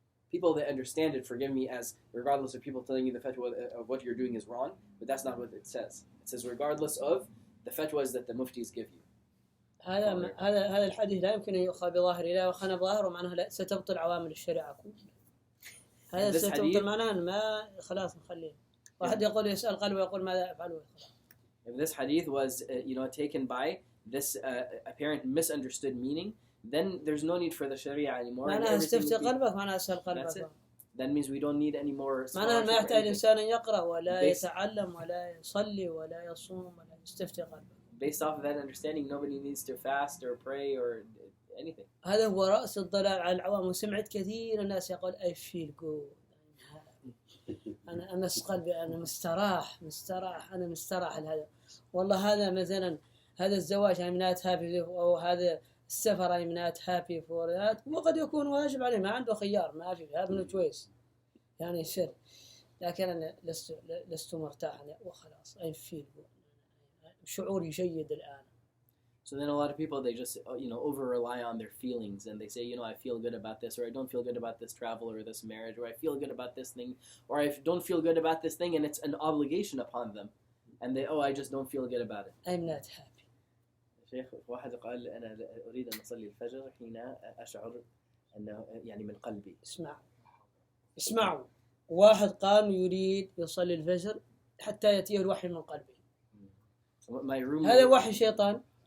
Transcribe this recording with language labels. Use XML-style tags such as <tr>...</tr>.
<en>People that understand it forgive me as regardless of people telling you the fatwa of what you're doing is wrong, but that's not what it says. It says regardless of the fatwas that the muftis give you.</en> <ar>هذا الحديث لا يمكن أن يؤخذ بظاهره، لا يؤخذ بظاهره معناه لا ستبطل عوامل الشريعة كلها. هذا ستبطل معناه ما خلاص نخليه. واحد يقول يسأل قلبه ويقول ماذا أفعل.</ar> <en>If this hadith was taken by this apparent misunderstood meaning, then there's no need for the Sharia anymore.</en> <ar>معناها استفتي قلبك معناها أسأل قلبك.</ar> <en>That means we don't need any more.</en> <ar>معناها ما يحتاج الإنسان أن يقرأ ولا يتعلم ولا يصلي ولا يصوم ولا يستفتي قلبه.</ar> <en>Based off of that understanding, nobody needs to fast or pray or anything.</en> <ar>هذا هو رأس الضلال على العوام. وسمعت كثير الناس يقول</ar> <en>I feel good.</en> <ar>أنا أمس قلبي، أنا مستراح أنا مستراح لهذا. والله هذا مثلا هذا الزواج</ar> <en>I'm not happy،</en> <ar>أو هذا السفر</ar> <en>I'm not happy for that،</en> <ar>وقد يكون واجب عليه، ما عنده خيار، ما في هذا choice يعني شر. لكن أنا لست مرتاحا وخلاص</ar> <en>I feel good.</en> <ar>شعوري جيد الآن.</ar> <en>So then a lot of people, they just over rely on their feelings, and they say, I feel good about this, or I don't feel good about this travel or this marriage, or I feel good about this thing, or I don't feel good about this thing, and it's an obligation upon them, and I just don't feel good about it. I'm not happy.</en> <ar>شيخ واحد قال أنا أريد أن أصلي الفجر حين أشعر أنه من قلبي. اسمعوا واحد قام يريد يصلي الفجر حتى يأتيه الوحي من قلبه. هذا وحي شيطان.</ar>